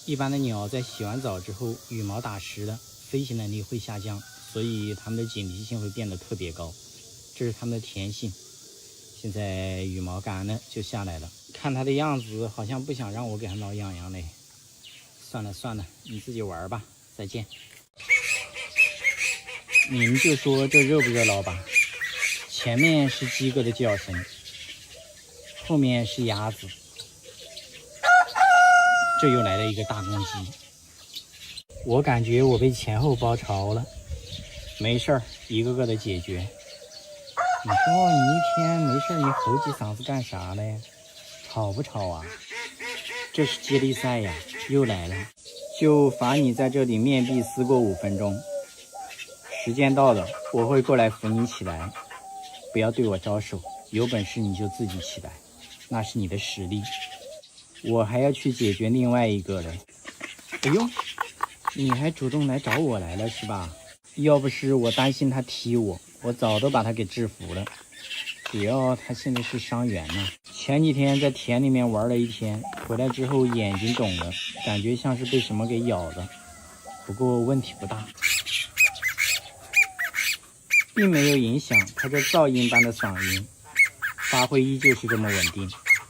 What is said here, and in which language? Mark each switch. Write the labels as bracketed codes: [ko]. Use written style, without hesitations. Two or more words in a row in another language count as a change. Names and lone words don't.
[zh] 一般的鳥在洗完澡之後，羽毛打濕了，飞行能力会下降，所以它們的警惕性會變得特別高，這是它們的天性。現在羽毛乾了就下來了，看它的樣子好像不想讓我給它挠癢癢嘞。算了算了，你自己玩吧，再見。你们就說這熱不熱鬧吧？前面是雞哥的叫聲，後面是鴨子，這又來了一個大公雞。我感覺我被前後包抄了，沒事兒，一個個的解決。你說你一天沒事，你吼幾嗓子幹啥嘞？吵不吵啊？這是接力賽呀，又來了，就罰你在這裡面壁思過5分鐘。時間到了，我會過來扶你起來，不要對我招手，有本事你就自己起來，那是你的實力。我還要去解決另外一個嘞。哎呦，你還主動來找我來了是吧？要不是我擔心他踢我，我早都把他給制服了。主要他現在是傷員呢，前幾天在田裡面玩了一天，回來之後眼睛腫了，感覺像是被什麼給咬了，不過問題不大，並沒有影響他這噪音般的嗓音，發揮依舊是這麼穩定。